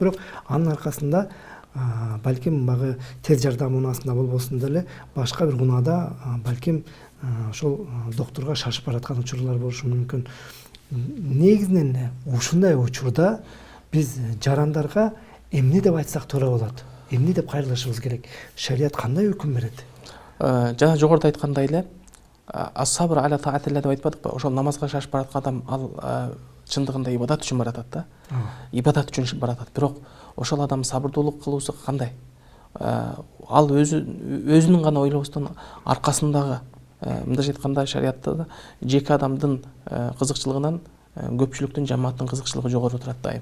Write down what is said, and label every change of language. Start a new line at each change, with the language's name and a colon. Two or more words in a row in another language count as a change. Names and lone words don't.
Kyrgyz: Бирок анын аркасында балким багы тез жардам унаасында болбосун деле башка бир унаада балким ошол доктурга шашып бараткан учурлар болушу мүмкүн. Негизинен ушундай учурда биз жарандарга эмне деп айтсак туура болот? Эмне деп кайрылышыбыз керек? Шарият кандай өкүм берет? Жана жогоруда айткандай эле,
Arabic: الصبر على طاعة الله
Kyrgyz: деп айтпадыкпы? Ошол намазга шашып бараткан адам ал чындыгында ибадат үчүн баратат да. Ибадат үчүн баратат. Бирок ошол адам сабырдуулук кылуусу кандай? Ал өзүнүн гана ойлобостон аркасындагы, мындайча айтканда шариатта жеке адамдын кызыкчылыгынан көпчүлүктүн жамааттын кызыкчылыгы жогору турат дайым.